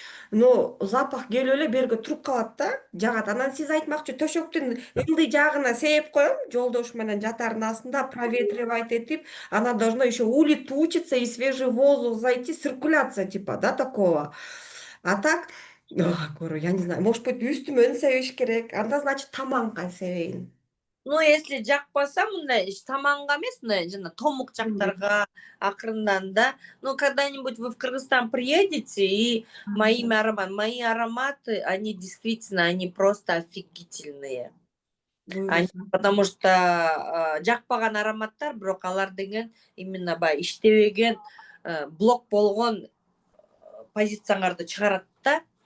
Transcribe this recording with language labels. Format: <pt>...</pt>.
<ky>Но запах келип эле берге туруп калат да, жагат. Анан сиз айтмакчы, төшөктүн ылдый жагына сээп коем, жолдош менен жатардын астында проветривать этип,</ky> <ru>она должно еще улетучиться и свежий воздух</ru> <ky>зайти, циркуляция типа, да, такого.</ky> <ru>А так, говорю, я не знаю, может быть,</ru> <ky>үстүмөн себиш керек, анда</ky> <ru>значит</ru> <ky>таманга себейин.</ky> <ru>Ну, если</ru> <ky>жакпаса мындай таманга эмес, мындай жана томук жактарга акырындан да.</ky> <ru>Ну, когда-нибудь вы в Кыргызстан приедете, и мои ароматы, они действительно, они просто офигительные. Потому что</ru> <ky>жакпаган ароматтар, бирок алар деген именно баягы иштебеген, блок болгон позицияңарды чыгарат да.</ky>